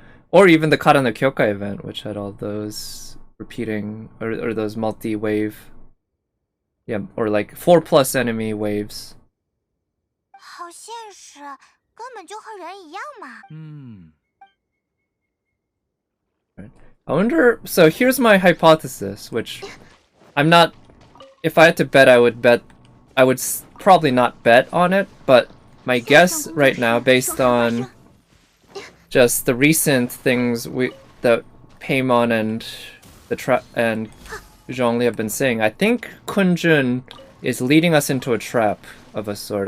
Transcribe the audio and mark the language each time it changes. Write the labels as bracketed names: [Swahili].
[English] Or even the Kara no Kyokai event, which had all those repeating, or those multi-wave, yeah, or like 4+ enemy waves. [Chinese] 好现实，根本就和人一样嘛。 [English] I wonder, so here's my hypothesis, which I'm not, if I had to bet, I would probably not bet on it, but my guess right now, based on just the recent things that Paimon and and Zhongli have been saying, I think Kunjun is leading us into a trap of a sort.